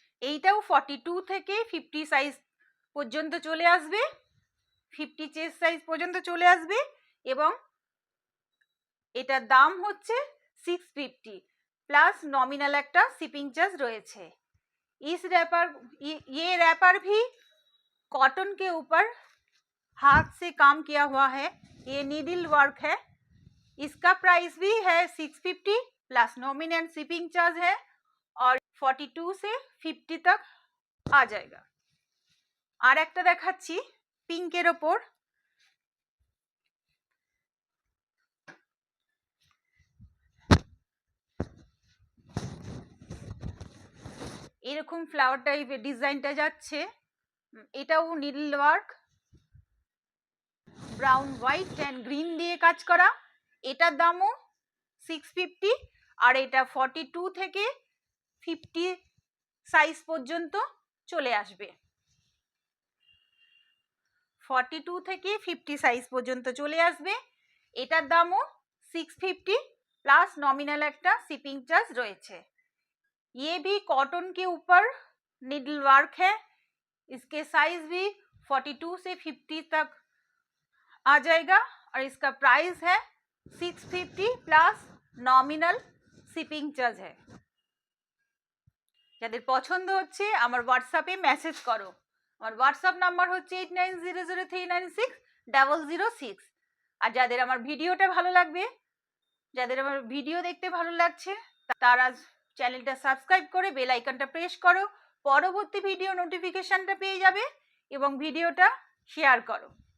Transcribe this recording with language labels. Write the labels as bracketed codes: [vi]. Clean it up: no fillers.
[bn] এইটাও 42 থেকে 50 সাইজ পর্যন্ত চলে আসবে, 50 চেস্ট সাইজ পর্যন্ত চলে আসবে এবং এটার দাম হচ্ছে 650 प्लस नॉमिनल একটা শিপিং চার্জ রয়েছে। [hi] ये रैपर भी कॉटन के ऊपर हाथ से काम किया हुआ है, ये नीडल वर्क है। इसका प्राइस भी है 650 प्लस नॉमिनल शिपिंग चार्ज है और 42 से 50 तक आ जाएगा। [bn] আর একটা দেখাচ্ছি পিঙ্কের ওপর, এরকম ফ্লাওয়ার টাইপের ডিজাইনটা যাচ্ছে। এটাও needle work, brown white and green দিয়ে কাজ করা। এটার দামও 650 আর এটা 42 থেকে 50 সাইজ পর্যন্ত চলে আসবে। 42 থেকে 50 সাইজ পর্যন্ত চলে আসবে। এটার দামও 650 প্লাস নমিনাল একটা শিপিং চার্জ রয়েছে। [hi] ये भी कॉटन के ऊपर निडल वर्क है, इसके साइज भी 42 से 50 तक आ जाएगा और इसका प्राइस है 650 प्लस नॉमिनल शिपिंग चार्ज है। [bn] যাদের পছন্দ হচ্ছে আমার হোয়াটসঅ্যাপে মেসেজ করো। আমার হোয়াটসঅ্যাপ নাম্বার হচ্ছে 8900396006। আর যাদের আমার ভিডিওটা ভালো লাগবে, যাদের আমার ভিডিও দেখতে ভালো লাগছে, তারা চ্যানেলটা সাবস্ক্রাইব করে বেল আইকনটা প্রেস করো, পরবর্তী ভিডিও নোটিফিকেশনটা পেয়ে যাবে এবং ভিডিওটা শেয়ার করো।